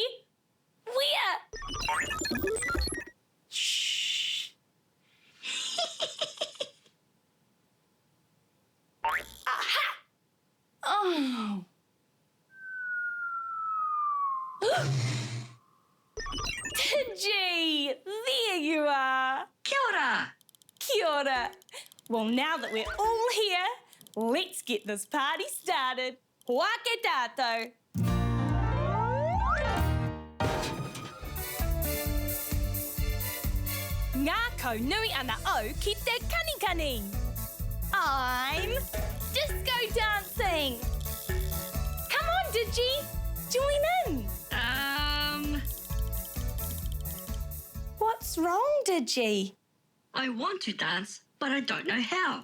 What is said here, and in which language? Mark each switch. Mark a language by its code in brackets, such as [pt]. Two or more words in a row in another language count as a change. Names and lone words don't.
[en] Where? Shh. Aha! Oh. Digi! There you are! [mi] Kia ora! Kia ora! [en] Well, now that we're all here, let's get this party started. [mi] Wake tātou! Ngā kaunui ana au ki te kanikani. [en] I'm disco dancing. Come on, Digi, join in. What's wrong, Digi? I want to dance, but I don't know how.